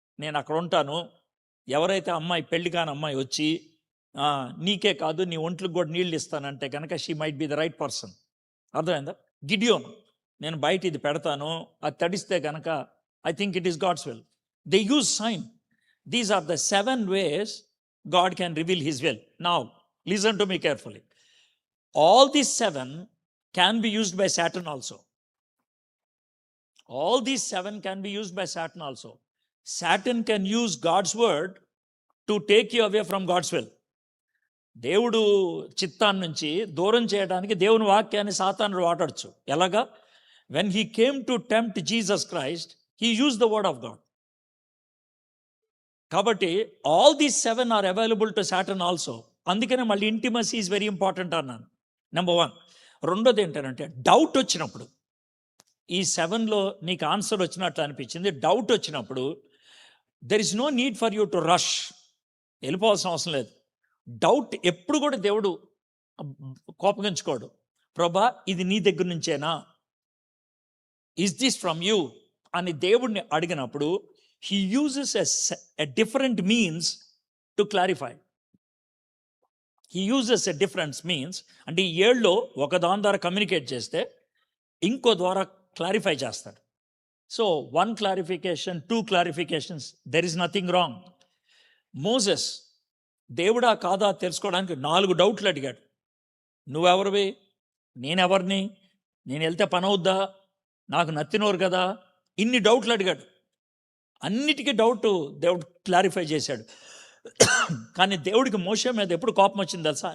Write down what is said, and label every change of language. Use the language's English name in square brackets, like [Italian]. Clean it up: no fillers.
[Telugu] నేను అక్కడ ఉంటాను, ఎవరైతే అమ్మాయి పెళ్లి కాని అమ్మాయి వచ్చి నీకే కాదు నీ ఒంట్లకు కూడా నీళ్ళు ఇస్తానంటే కనుక [English] She might be the right person. [Telugu] అర్థమైందా? గిడియోన్, నేను బయట ఇది పెడతాను, అది తడిస్తే కనుక [English] I think it is God's will. They use sign. These are the 7 ways God can reveal his will. Now listen to me carefully. All these 7 can be used by Satan also. All these 7 can be used by Satan also. Satan can use God's word to take you away from God's will. [Telugu] దేవుడు చిత్తాన్ని నుంచి దూరం చేయడానికి దేవుని వాక్యాన్ని సాతానుడు వాడచ్చు. ఎలాగా? [English] when he came to tempt Jesus Christ, he used the word of God. కాబట్టి all these 7 are available to Satan also. [Telugu] అందుకనే మళ్ళీ [English] intimacy is very important [Telugu] అన్నాను. నెంబర్ 1. రెండోది ఏంటంటే డౌట్ వచ్చినప్పుడు, ఈ 7లో నీకు ఆన్సర్ వచ్చినట్లు అనిపించింది, డౌట్ వచ్చినప్పుడు [English] there is no need for you to rush, [Telugu] వెళ్ళిపోవాల్సిన అవసరం లేదు. డౌట్ ఎప్పుడు కూడా దేవుడు కోపగించుకోడు. ప్రభా ఇది నీ దగ్గర నుంచేనా, [English] is this from you [Telugu] అని దేవుడిని అడిగినప్పుడు [English] he uses a different means to clarify. He uses a different means. [Telugu] అంటే ఈ 7లో ఒక దాని ద్వారా కమ్యూనికేట్ చేస్తే ఇంకో ద్వారా క్లారిఫై చేస్తాడు. [English] So 1 clarification, 2 clarifications, there is nothing wrong. [Telugu] Moses దేవుడా కాదా తెలుసుకోవడానికి 4 డౌట్లు అడిగాడు. నువ్వెవరివి, నేనెవరిని, నేను వెళ్తే పని అవుద్దా, నాకు నత్తినోరు కదా, ఇన్ని డౌట్లు అడిగాడు. అన్నిటికీ డౌట్ దేవుడు క్లారిఫై చేశాడు. కానీ దేవుడికి మోషే మీద ఎప్పుడు కోపం వచ్చింది తెలుసా?